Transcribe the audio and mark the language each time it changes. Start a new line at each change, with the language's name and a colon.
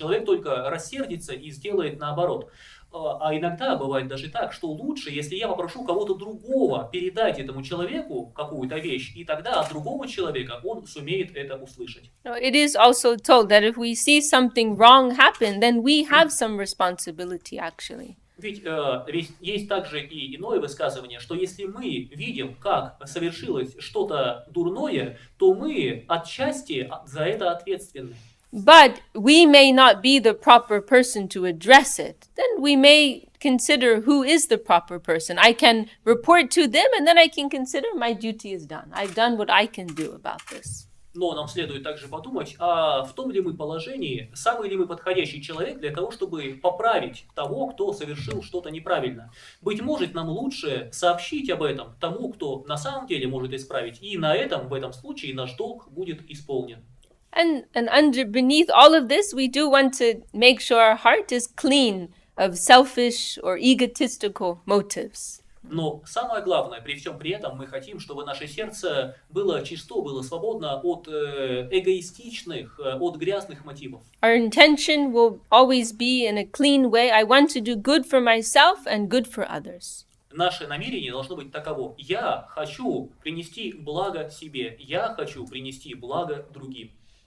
Russian: Человек только рассердится и сделает наоборот. А иногда бывает даже так, что лучше, если я попрошу кого-то другого передать этому человеку какую-то вещь, и тогда от другого человека он сумеет это услышать.
English: It is also told that if we see something wrong happen, then we have some responsibility actually.
Russian: Ведь есть также и иное высказывание, что если мы видим, как совершилось что-то дурное, то мы отчасти за это ответственны.
English: But we may not be the proper person to address it. Then we may consider who is the proper person. I can report to them and then I can consider my duty is done. I've done what I can do about this.
Russian: Но нам следует также подумать, а в том ли мы положении, самый ли мы подходящий человек для того, чтобы поправить того, кто совершил что-то неправильно. Быть может, нам лучше сообщить об этом тому, кто на самом деле может исправить, и в этом случае наш долг будет исполнен.
English: And beneath all of this, we do want to make sure our heart is clean of selfish or egotistical motives.
Russian: Но самое главное, при всем при этом, мы хотим, чтобы наше сердце было чисто, было свободно от эгоистичных, от грязных мотивов.
English: Our intention will always be in a clean way. I want to do good for myself and good for others.
Russian: Наше намерение должно быть таково. Я хочу принести благо себе. Я хочу принести благо другим.